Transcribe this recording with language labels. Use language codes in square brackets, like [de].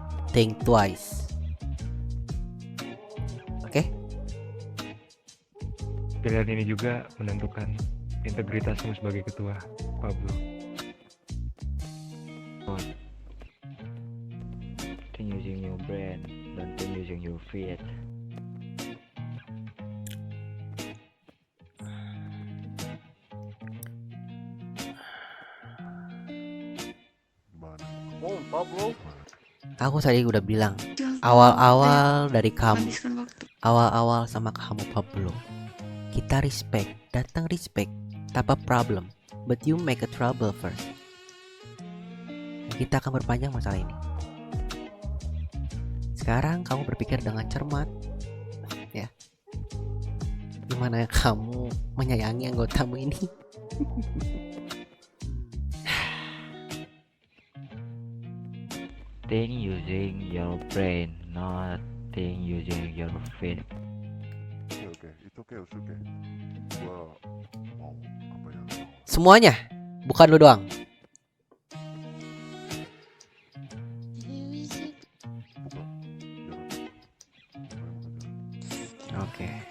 [en] Think twice. [id] Oke? Pilihan ini juga menentukan integritasmu sebagai ketua, Pablo. [en] Think using your brain, don't think using your feet. [id] Gimana? Oh, Pablo. Aku tadi udah bilang Jangan awal-awal dari kamu, habiskan waktu. awal-awal sama kamu Pablo. Kita respect, datang respect, tanpa problem. [en] But you make a trouble first. [id] Kita akan berpanjang masalah ini. Sekarang kamu berpikir dengan cermat, ya. Gimana kamu menyayangi anggotamu ini? [en] Think using your brain, not think using your feet. [id] Oke, itu oke. Gua mau apa ya? Semuanya, bukan lu doang. Buka. Jalan. Oke.